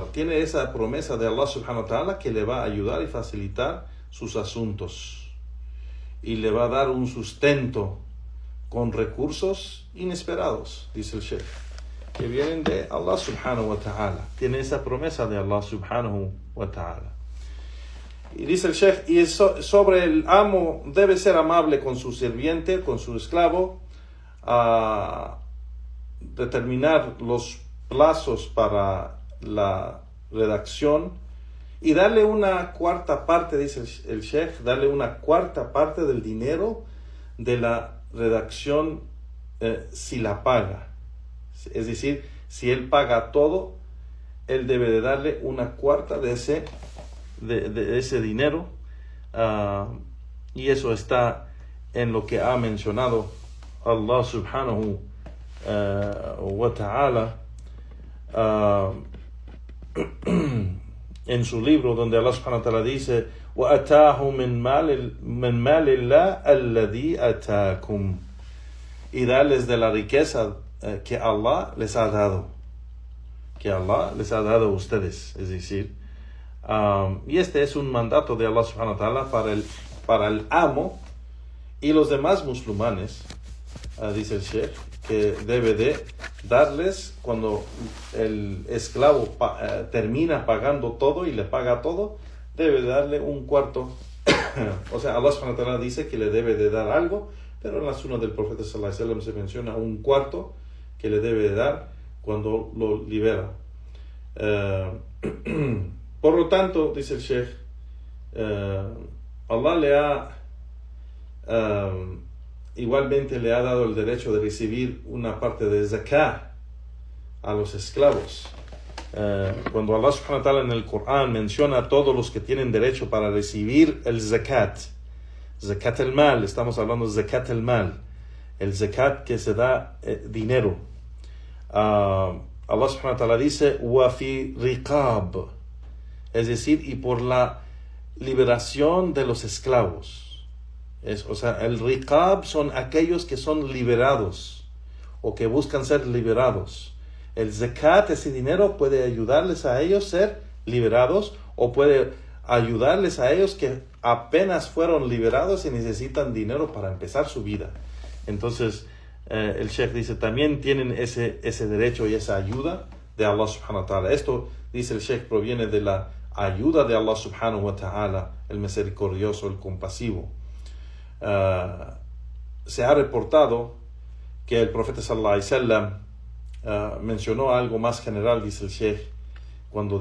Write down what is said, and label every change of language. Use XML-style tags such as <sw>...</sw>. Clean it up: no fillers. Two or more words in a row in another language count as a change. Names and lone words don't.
<es>Tiene esa promesa de Allah</es> <ar>سبحانه وتعالى</ar> <es>que le va a ayudar y facilitar sus asuntos y le va a dar un sustento con recursos inesperados, dice el Sheikh, que vienen de Allah</es> <ar>سبحانه وتعالى.</ar> <es>Tiene esa promesa de Allah</es> <ar>سبحانه وتعالى.</ar> <es>Y dice el Sheikh, y sobre el amo debe ser amable con su sirviente, con su esclavo, a determinar los plazos para la redacción y darle una cuarta parte, dice el Sheikh, darle una cuarta parte del dinero de la redacción si la paga. Es decir, si él paga todo, él debe de darle una cuarta de ese dinero, y eso está en lo que ha mencionado Allah</es> <ar>سبحانه وتعالى</ar> <es>en su libro, donde Allah</es> <ar>سبحانه وتعالى</ar> <es>dice</es> <ar>وَأَتَاهُ مِنْ مَالِ اللَّهِ الَّذِي أَتَاكُمْ,</ar> <es>y darles de la riqueza que Allah les ha dado, a ustedes. Es decir, y este es un mandato de Allah</es> <ar>سبحانه وتعالى</ar> <es>para el amo y los demás musulmanes, dice el Sheikh, que debe de darles cuando el esclavo termina pagando todo y le paga todo, debe de darle un cuarto. O sea, Allah</es> <ar>سبحانه وتعالى</ar> <es>dice que le debe de dar algo, pero en la sunna del profeta</es> <ar>صلى الله عليه وسلم</ar> <es>se menciona un cuarto que le debe de dar cuando lo libera. Por lo tanto, dice el Sheikh, Allah igualmente le ha dado el derecho de recibir una parte de zakat a los esclavos. Cuando Allah</es> <ar>سبحانه وتعالى</ar> <es>en el Corán menciona a todos los que tienen derecho para recibir el</es> <ar>زكاة المال,</ar> <es>estamos hablando de</es> <ar>زكاة المال,</ar> <es>el zakat que se da dinero, Allah</es> <ar>سبحانه وتعالى</ar> <es>dice,</es> <ar>وَفِي رِقَابٍ,</ar> <es>es decir, y por la liberación de los esclavos. O sea, el riqab son aquellos que son liberados o que buscan ser liberados. El zakat, ese dinero, puede ayudarles a ellos a ser liberados o puede ayudarles a ellos que apenas fueron liberados y necesitan dinero para empezar su vida. Entonces, el Sheikh dice, también tienen ese derecho y esa ayuda de Allah</es> <ar>سبحانه وتعالى.</ar> <es>Esto, dice el Sheikh, proviene de la ayuda de Allah</es> <ar>سبحانه وتعالى,</ar> <es>el misericordioso, el compasivo. Se ha reportado que el profeta</es> <ar>صلى الله عليه وسلم</ar> <es>mencionó algo más general, dice el Sheikh, cuando</es>